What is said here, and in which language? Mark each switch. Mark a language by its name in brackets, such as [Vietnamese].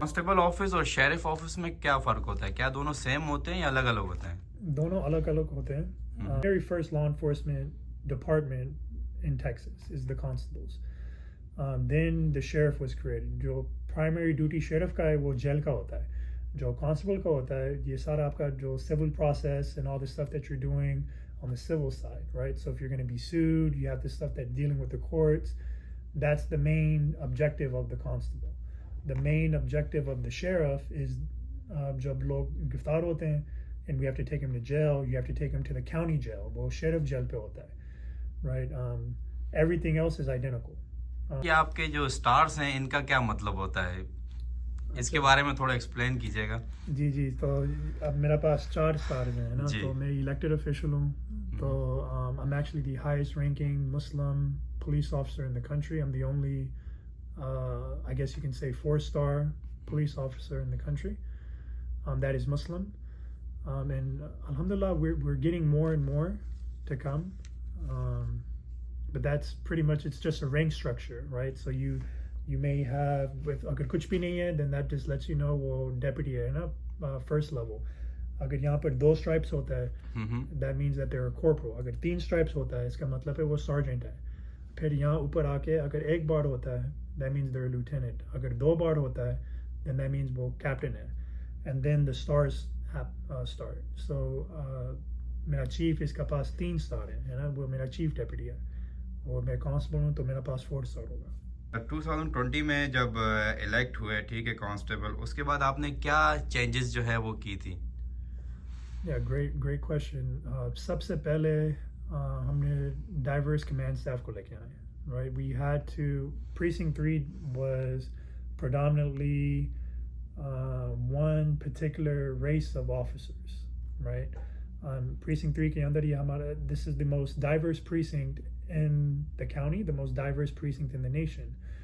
[Hindi] Constable office और sheriff office में क्या फर्क होता है? क्या दोनों सेम होते हैं या अलग अलग होते हैं? दोनों अलग-अलग होते हैं. [English] Very first law enforcement department in Texas is the constables. Then the sheriff was created. [Hindi] जो primary duty sheriff का है वो जेल का होता है. जो constable का होता है ये सारा आपका जो [English] civil process and all the stuff that you're doing on the civil side, right? So if you're going to be sued, you have the stuff that's dealing with the courts. That's the main objective of the constable. The main objective of the sheriff is [Hindi] जब लोग गिरफ्तार होते हैं [English] and we have to take him to jail, you have to take him to the county jail. [Hindi] वो sheriff jail पे होता है, right? [English] Everything else is identical. [Hindi] ये आपके जो स्टार्स हैं इनका क्या मतलब होता है? इसके बारे में थोड़ा एक्सप्लेन कीजिएगा. जी तो अब मेरा पास 4 स्टार्स हैं ना, तो मैं इलेक्टेड ऑफिशियल हूँ. [English] तो I'm actually the highest ranking Muslim police officer in the country. I'm the only I guess you can say 4-star police officer in the country that is Muslim, and alhamdulillah we're getting more and more to come, but that's pretty much, it's just a rank structure, right? So you may have, with [Hindi] agar kuch bhi nahi hai, [English] then that just lets you know [Hindi] wo deputy hai na, [English] first level. [Hindi] अगर यहाँ पर 2 stripes होता है, [English] that means that they're a corporal. [Hindi] अगर 3 stripes होता है, इसका मतलब है वो sergeant है. फिर यहाँ ऊपर आके अगर 1 बार होता है, [English] that means they're a lieutenant. [Hindi] अगर 2 बार होता है, [English] then that means [Hindi] वो captain है. [English] And then the stars start. [Hindi] So मेरा chief इसका पास 3 star है ना, वो मेरा chief deputy है. और मैं constable हूँ तो मेरा पास 4 star होगा. 2020 में जब इलेक्ट हुए, ठीक है, कांस्टेबल, उसके बाद आपने क्या चेंजेस जो है वो की थी? [English] Yeah, great question. [Hindi] सबसे पहले हमने diverse command staff को लेके आए, right? [English] We had to, precinct 3 was predominantly one particular race of officers, right? [Hindi] Precinct 3 के अंदर ये हमारा, [English] this is the most diverse precinct in the county, the most diverse precinct in the nation.